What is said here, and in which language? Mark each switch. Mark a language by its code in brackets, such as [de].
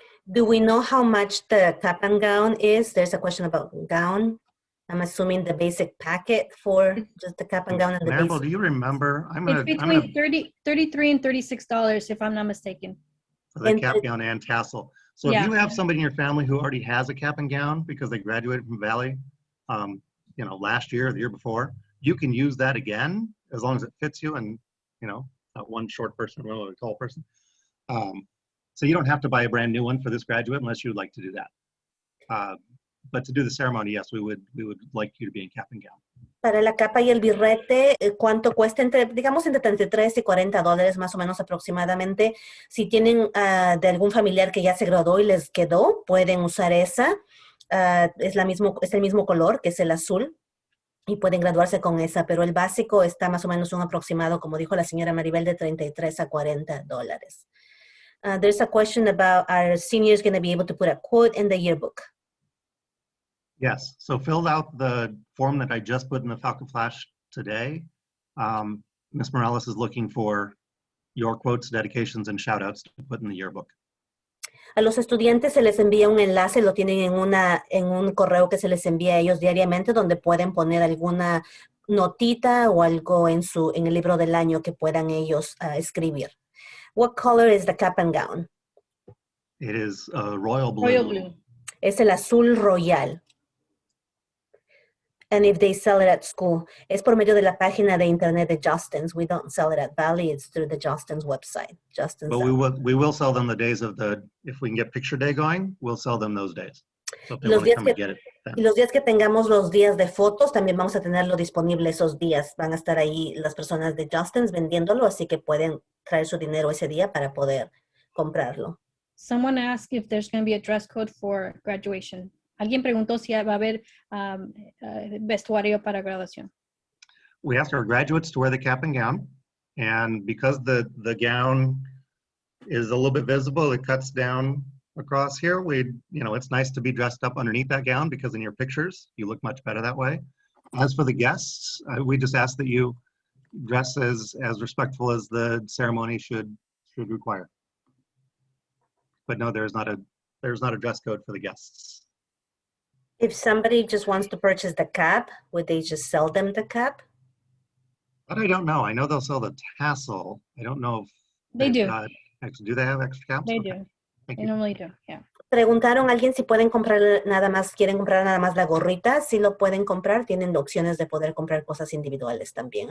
[en] Do we know how much the cap and gown is? There's a question about gown. I'm assuming the basic packet for just the cap and gown and the Maribel, basic. do you remember? It's between $33 and $36, if I'm not mistaken. For the cap gown and tassel. So Yeah. if you have somebody in your family who already has a cap and gown because they graduated from Valley, last year or the year before, you can use that again as long as it fits you and, not one short person, one tall person. So you don't have to buy a brand new one for this graduate unless you would like to do that. But to do the ceremony, yes, we would like you to be in cap and gown. [es] Para la capa y el birrete, ¿cuánto cuesta? Digamos entre $33 y $40 más o menos aproximadamente. Si tienen de algún familiar que ya se graduó y les quedó, pueden usar esa. Es el mismo color, que es el azul, y pueden graduarse con esa, pero el básico está más o menos un aproximado, como dijo la señora Maribel, de $33 a $40. [en] There's a question about, are seniors going to be able to put a quote in the yearbook? Yes, so filled out the form that I just put in the Falcon Flash today. Ms. Morales is looking for your quotes, dedications, and shout outs to put in the yearbook. [es] A los estudiantes se les envía un enlace, lo tienen en un correo que se les envía a ellos diariamente, donde pueden poner alguna notita o algo en el libro del año que puedan ellos escribir. [en] What color is the cap and gown? It is royal blue. Royal blue. [es] Es el azul royal. [en] And if they sell it at school, [es] es por medio de la página de internet de Justin's. [en] We don't sell it at Valley, it's through the Justin's website. Justin's. But we will sell them the days of if we can get picture day going, we'll sell them those days. So if they want to come and get it. [es] Y los días que tengamos los días de fotos, también vamos a tenerlo disponible esos días. Van a estar ahí las personas de Justin's vendiéndolo, así que pueden traer su dinero ese día para poder comprarlo. [en] Someone asked if there's going to be a dress code for graduation. [es] Alguien preguntó si va a haber vestuario para graduación. [en] We asked our graduates to wear the cap and gown, and because the gown is a little bit visible, it cuts down across here. It's nice to be dressed up underneath that gown because in your pictures, you look much better that way. As for the guests, we just ask that you dress as respectful as the ceremony should require. But no, there's not a dress code for the guests. If somebody just wants to purchase the cap, would they just sell them the cap? But I don't know. I know they'll sell the tassel. I don't know if They do. Do they have extra caps? They Okay, do. thank They you. normally do. Yeah. [es] Preguntaron a alguien si pueden comprar nada más, quieren comprar nada más la gorrita. Si lo pueden comprar, tienen opciones de poder comprar cosas individuales también.